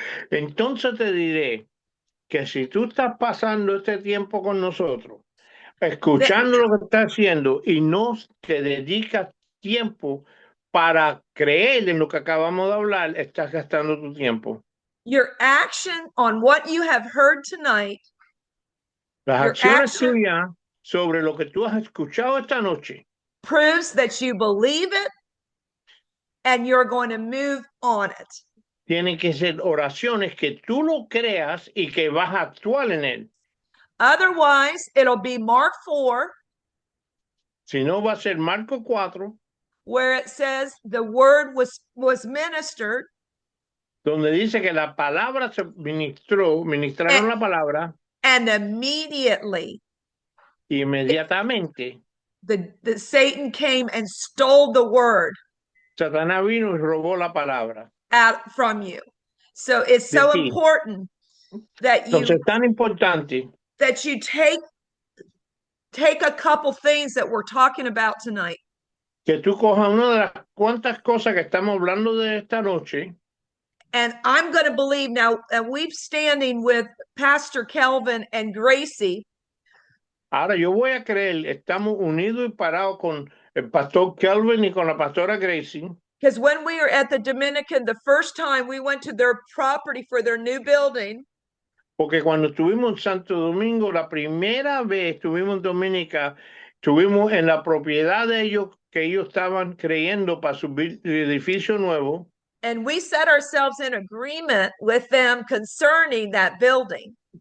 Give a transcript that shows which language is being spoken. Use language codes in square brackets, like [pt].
[es] Entonces te diré que si tú estás pasando este tiempo con nosotros, escuchando lo que estás haciendo y no te dedicas tiempo para creer en lo que acabamos de hablar, estás gastando tu tiempo. [en] your action on what you have heard tonight, [es] Las [en] Your [es] acciones [en] action- [es] tuyas sobre lo que tú has escuchado esta noche [en] proves that you believe it and you're going to move on it. [es] tienen que ser oraciones que tú lo creas y que vas a actuar en él. [en] Otherwise, it'll be Mark 4, [es] Si no, va a ser Marcos 4, [en] where it says the word was ministered, [es] donde dice que la palabra se ministraron la palabra [en] and immediately [es] inmediatamente. [en] the Satan came and stole the word [es] Satanás vino y robó la palabra. [en] out from you. So it's so [es] De ti. [en] important that [es] Entonces [en] you [es] es tan importante [en] take a couple things that we're talking about tonight [es] que tú cojas una de las cuantas cosas que estamos hablando de esta noche. [en] and I'm going to believe now, and we've standing with Pastor Kelvin and Gracie. [es] Ahora yo voy a creer, estamos unidos y parados con el pastor Kelvin y con la pastora Gracie. [en] Because when we were at the Dominican, the first time we went to their property for their new building, [es] Porque cuando estuvimos en Santo Domingo, la primera vez estuvimos en Dominica, estuvimos en la propiedad de ellos que ellos estaban creyendo para su edificio nuevo. [en] and we set ourselves in agreement with them concerning that building.